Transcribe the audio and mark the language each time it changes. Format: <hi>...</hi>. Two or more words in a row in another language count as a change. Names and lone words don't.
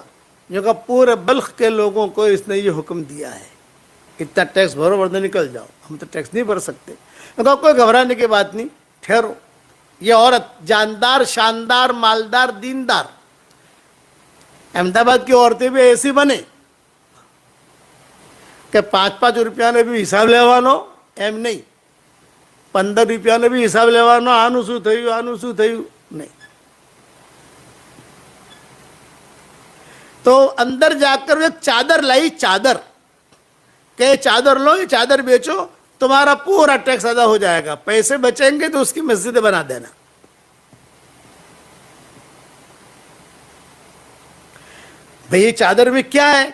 <ur>جو کہ پورے بلخ کے لوگوں کو اس نے یہ حکم دیا ہے، اتنا ٹیکس بھرو ورنہ نکل جاؤ، ہم تو ٹیکس نہیں بھر سکتے۔ کہا کوئی گھبرانے کی بات نہیں، ٹھہرو۔ یہ عورت جاندار، شاندار، مالدار، دیندار، احمد آباد کی عورتیں بھی ایسی بنے کہ 5-5 روپیہ</ur> <gu>ને બી હિસાબ લેવાનો એમ નહીં, 15 રૂપિયાનો બી હિસાબ લેવાનો, આનું શું થયું, આનું શું થયું નહીં.</gu> <ur>تو اندر جا کر ایک چادر لائی، چادر کہ چادر لو، یہ چادر بیچو، تمہارا پورا ٹیکس ادا ہو جائے گا، پیسے بچیں گے تو اس کی مسجد بنا دینا. بھئی یہ چادر میں کیا ہے؟</ur>